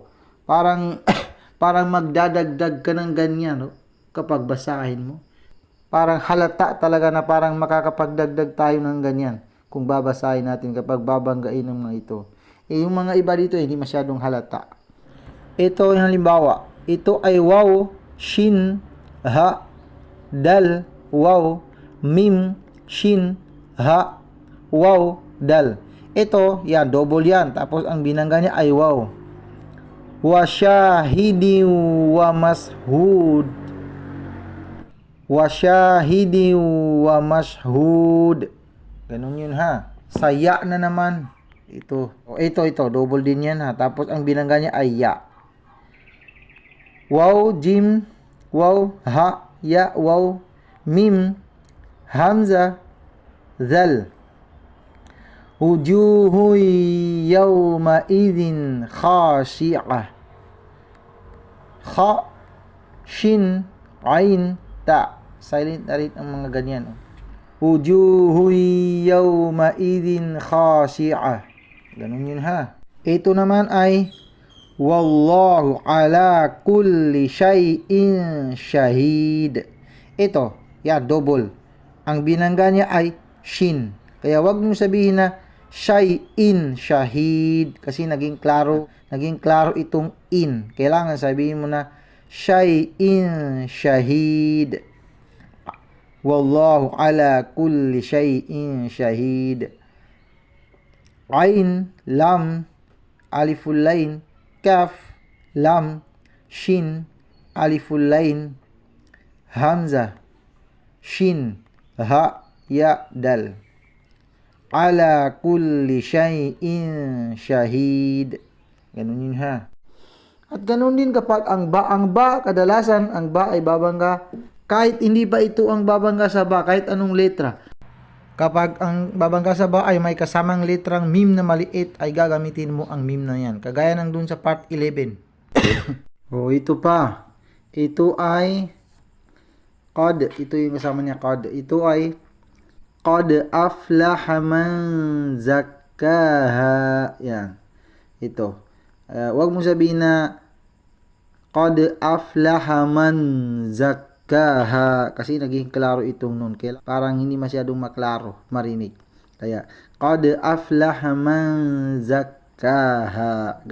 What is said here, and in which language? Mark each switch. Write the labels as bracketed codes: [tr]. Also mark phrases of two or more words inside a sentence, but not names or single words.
[tl] Parang magdadagdag ka ng ganyan. No? Kapag basahin mo. Parang halata talaga na parang makakapagdagdag tayo ng ganyan. Kung babasahin natin kapag babanggain ng mga ito. Yung mga iba dito hindi masyadong halata. [ar] Ito yung halimbawa. [tl] Ito ay [ar] واو، شين، هاء، دال، واو، ميم، شين، هاء، واو, dal. [tl] Ito, yan, double yan. Tapos ang binangga niya ay waw. [ar] وشاهد ومشهود. وشاهد ومشهود. [tl] Ganun yun ha. Saya na naman. Ito, double din yan ha. Tapos ang binangga niya ay ya. [ar] واو، جيم، واو، هاء، ياء، واو، ميم، همزة، ذال. وجوه يومئذ خاشعة. خاء، شين، عين، تاء. [tl] Silent na rin ang mga ganyan. [ar] وجوه يومئذ خاشعة. [tl] Ganun yun ha. Ito naman ay [ar] والله على كل شيء شهيد. [tl] Ito, double. Ang binangga niya ay shin. Kaya wag mong sabihin na [ar] شيء شهيد [tl] kasi naging klaro itong in. Kailangan sabihin mo na [ar] شيء شهيد. والله على كل شيء شهيد. عين، لام، ألف لام، كاف، لام، شين، ألف لام، همزة، شين، هاء، ياء، دال. على كل شيء شهيد. [tl] Ganun yun ha. At ganun din kapag ang ba, kadalasan ang ba ay babangga kahit hindi pa ito ang babangga sa ba, kahit anong letra. Kapag ang babangga sa ba ay may kasamang letrang mim na maliit, ay gagamitin mo ang mim na yan. Kagaya ng dun sa part 11. Ito pa. Ito ay qad. Ito yung kasama niya, qad. Ito ay [ar] قد أفلح من زكاها. [tl] Yan. Ito. Wag mo sabihin na [ar] قد أفلح من زكاها [tl] kasi naging klaro itong nun. Kaya parang hindi masyadong maklaro marinig. Kaya [ar] قد أفلح من زكاها.